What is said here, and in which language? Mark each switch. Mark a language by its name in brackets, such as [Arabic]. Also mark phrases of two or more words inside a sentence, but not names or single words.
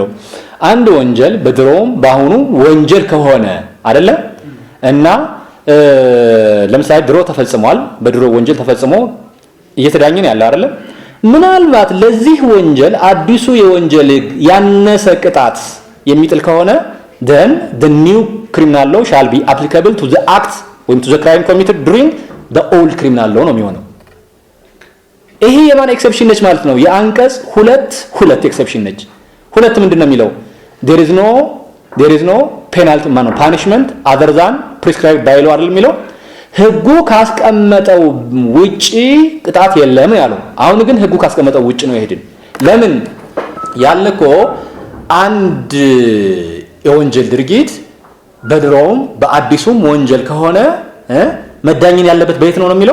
[Amharic] አንድ ወንጀል በድሮም በአሁኑ ወንጀል ከሆነ አይደለ እና ለምሳሌ ድሮ ተፈጽሟል፣ በድሮ ወንጀል ተፈጽሞ እየተዳኘን ያለ አይደለ? ምናልባት ለዚህ ወንጀል አዲሱ የወንጀል ያነሰ ቅጣት የሚጥል ከሆነ [English] then the new criminal law [Amharic] shall be applicable to the act when to the crime committed during the old criminal law ነው የሚሆነው። ይሄ የማን ኤክሰፕሽን ነች ማለት ነው? የአንቀጽ 2 ኤክሰፕሽን ነች። 2 ምንድነው የሚለው? [English] there is no penalty punishment other than prescribed by law [Amharic] አይደል የሚለው? ህጉ ካስቀመጠው ውጪ ቅጣት የለም ያለው። አሁን ግን ህጉ ካስቀመጠው ውጪ ነው ይሄድን። ለምን ያለኮ አንድ የወንጀል ድርጊት በድሮውም በአዲሱም ወንጀል ከሆነ መዳኘን ያለበት በየት ነው የሚለው?